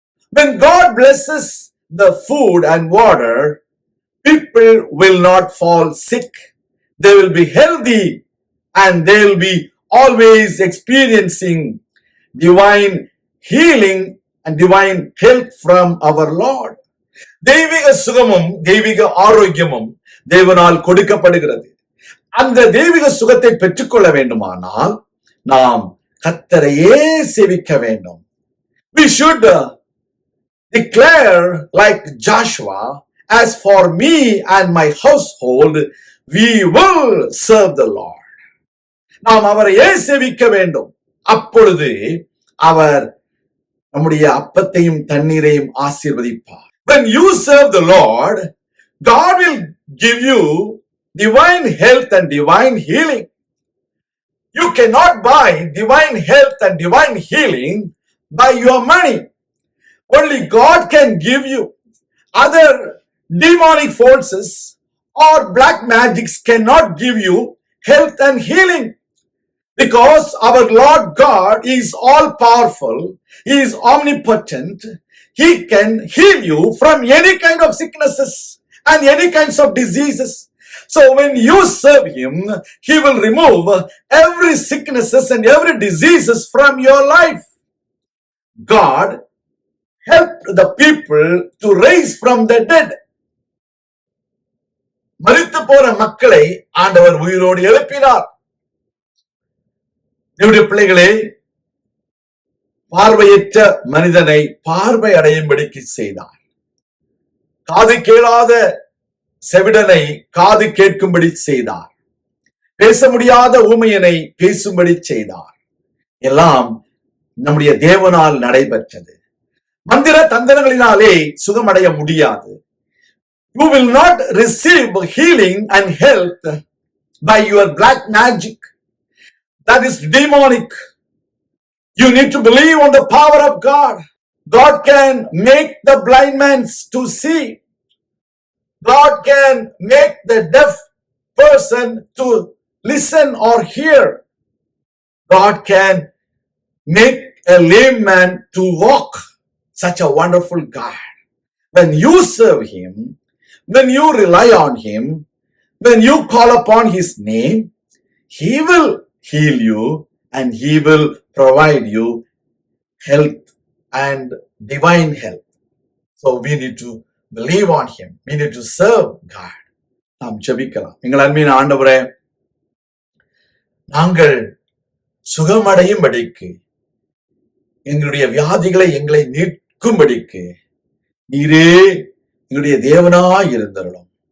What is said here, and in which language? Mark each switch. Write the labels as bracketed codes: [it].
[en] When God blesses the food and water, people will not fall sick. They will be healthy and they will be always experiencing divine healing and divine health from our Lord. [ta] தெய்வீக சுகமும் தெய்வீக ஆரோக்கியமும் தேவனால் கொடுக்கப்படுகிறது. அந்த தெய்வீக சுகத்தை பெற்றுக்கொள்ள வேண்டுமானால் நாம் கர்த்தரையே சேவிக்க வேண்டும். [en] We should declare like Joshua, as for me and my household, we will serve the Lord. [ta] நாம் அவரையே சேவிக்க வேண்டும். அப்பொழுது அவர் நம்முடைய அப்பத்தையும் தண்ணீரையும் ஆசீர்வதிப்பார். [en] When you serve the Lord, God will give you divine health and divine healing. You cannot buy divine health and divine healing by your money. Only God can give you. Other demonic forces or black magics cannot give you health and healing. Because our Lord God is all powerful, He is omnipotent, He can heal you from any kind of sicknesses and any kinds of diseases. So when you serve Him, He will remove every sicknesses and every diseases from your life. God helped the people to raise from the dead. [ta] மரித்து போற மக்களை ஆண்டவர் உயிரோடு எழுப்பினார். என்னுடைய பிள்ளைகளே, பார்வையற்ற மனிதனை பார்வை அடையும்படிக்கு செய்தார். காது கேளாத செவிடனை காது கேட்கும்படி செய்தார். பேச முடியாத ஊமையனை பேசும்படி செய்தார். எல்லாம் நம்முடைய தேவனால் நடைபெற்றது. மந்திர தந்திரங்களினாலே சுகமடைய முடியாது. [en] You will not receive healing and health by your black magic. That is demonic. You need to believe on the power of God. God can make the blind man to see. God can make the deaf person to listen or hear. God can make a lame man to walk. Such a wonderful God. When you serve Him, when you rely on Him, when you call upon His name, He will heal you and He will provide you health and divine health. So we need to believe on Him. We need to serve God. [ta] நாம் ஜெபிக்கலாம். எங்கள் அன்பின் ஆண்டவரே, நாங்கள் சுகமடையும்படிக்கு, எங்களுடைய வியாதிகளை எங்களை நீக்கும்படிக்கு நீரே எங்களுடைய தேவனாய் இருந்தருளும்.